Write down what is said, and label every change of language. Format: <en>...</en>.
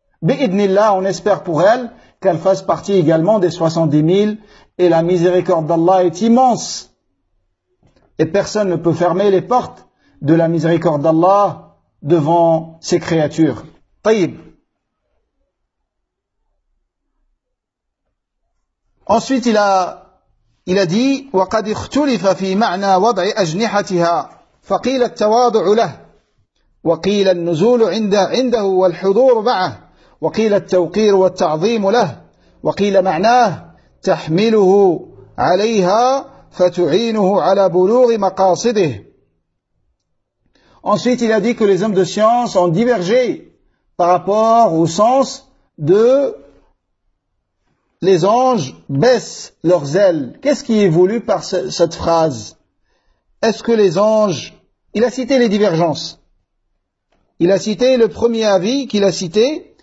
<fr>Bi'idnillah, on espère pour elle qu'elle fasse partie également des 70 000. Et la miséricorde d'Allah est immense. Et personne ne peut fermer les portes de la miséricorde d'Allah devant ses créatures.</fr> <ar>Tayyib.</ar> <fr>Ensuite, il a dit</fr> <ar>وقد اختلف في معنى وضع اجنحتها فقيل التواضع له وقيل النزول عنده والحضور معه وقيل التوقير والتعظيم له وقيل معناه تحمله عليها فتعينه على بلوغ مقاصده.</ar> <fr>Ensuite il a dit que les hommes de science ont divergé par rapport au sens de les anges baissent leurs ailes. Qu'est-ce qui est voulu par cette phrase? Est-ce que les anges... Il a cité les divergences. Il a cité le premier avis qu'il a cité.</fr>